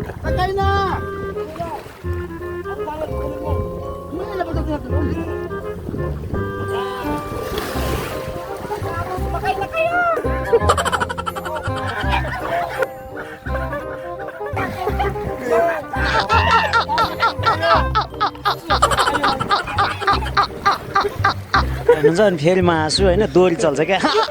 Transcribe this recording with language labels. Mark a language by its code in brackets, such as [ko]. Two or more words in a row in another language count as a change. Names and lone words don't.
[tl] Sakay na! Ano na ba ito tinatulong? Sakay na kayo! [ne] हुन्छ अनि फेरि म हाँसु होइन दोरी चल्छ क्या